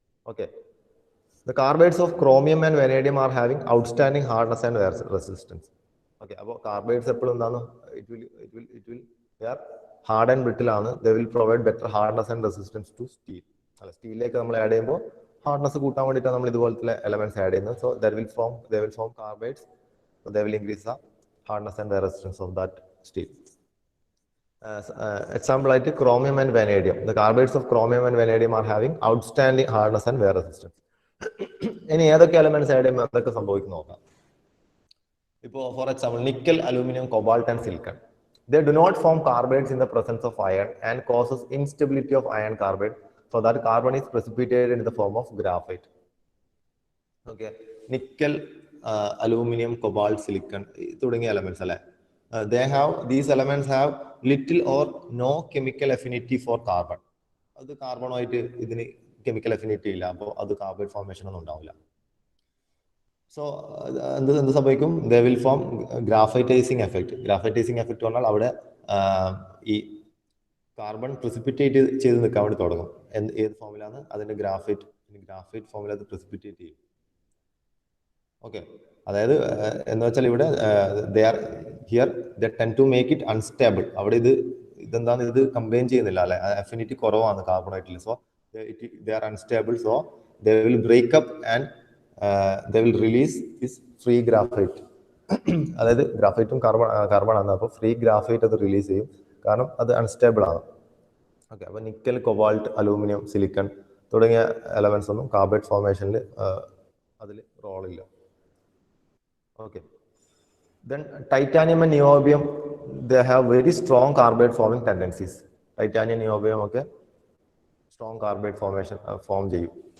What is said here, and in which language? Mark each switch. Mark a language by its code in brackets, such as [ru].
[en] Okay, the carbides of chromium and vanadium are having outstanding hardness and wear resistance. Okay, [ml] അപ്പോൾ carbides എപ്പോഴും എന്താണ്, [en] It will wear hard and brittle ആണ്, they will provide better hardness and resistance to steel. [ml] അല്ല, സ്റ്റീലിലേക്ക് നമ്മൾ add ചെയ്യുമ്പോൾ hardness കൂട്ടാൻ വേണ്ടിയിട്ടാണ് നമ്മൾ ഇതുപോലത്തെ എലമെന്റ്സ് ആഡ് ചെയ്യുന്നത്. [en] So they will form carbides. So they will increase the hardness and the resistance of that steel. Example like chromium and vanadium. The carbides of chromium and vanadium are having outstanding hardness and wear resistance. [ml] ഇനി ഏതൊക്കെ elements add ചെയ്യുമ്പോൾ എന്തൊക്കെ സംഭവിക്കുന്നു നോക്കാം. ഇപ്പോൾ for example nickel, aluminium, cobalt and silicon. [en] They do not form carbides in the presence of iron and causes instability of iron carbide, so that carbon is precipitated in the form of graphite. Okay, [ml] nickel, aluminium, cobalt, silicon തുടങ്ങിയ elements അല്ലെ, [en] these elements have little or no chemical affinity for carbon. [ml] അത് കാർബണുമായിട്ട് ഇതിന് chemical affinity ഇല്ല, അപ്പോൾ അത് carbide formation ഒന്നും ഉണ്ടാവില്ല. [en] so [ml] എന്ത് സംഭവിക്കും, [en] They will form graphitizing effect. [ml] ഗ്രാഫൈറ്റൈസിങ് effect പറഞ്ഞാൽ അവിടെ ഈ കാർബൺ പ്രിസിപ്പിറ്റേറ്റ് ചെയ്ത് നിൽക്കാൻ വേണ്ടി തുടങ്ങും. ഏത് ഫോമിലാണ്, അതിന്റെ ഗ്രാഫൈറ്റ് ഫോമിൽ അത് പ്രിസിപ്പിറ്റേറ്റ് ചെയ്യും. ഓക്കെ, അതായത് എന്ന് വെച്ചാൽ ഇവിടെ [en] they tend to make it unstable. [ml] അവിടെ ഇതെന്താണ്, ഇത് കമ്പൈൻ ചെയ്യുന്നില്ല അല്ലെ, അഫിനിറ്റി കുറവാണ് കാർബണായിട്ടിൽ. [en] So they are unstable, so they will break up and they will release this free graphite. [ml] അതായത് ഗ്രാഫൈറ്റും കാർബൺ ആണ്, അപ്പോൾ ഫ്രീ ഗ്രാഫൈറ്റ് അത് റിലീസ് ചെയ്യും, കാരണം അത് അൺസ്റ്റേബിൾ ആണ്. ഓക്കെ, അപ്പോൾ നിക്കൽ, കൊബാൾട്ട്, അലൂമിനിയം, സിലിക്കൺ തുടങ്ങിയ എലമെന്റ്സ് ഒന്നും കാർബൈഡ് ഫോർമേഷനിൽ അതിൽ റോളില്ല. [en] Okay, then titanium and niobium, they have very strong carbide forming tendencies. [ml] Titanium, niobium ഒക്കെ strong carbide formation form ചെയ്യും.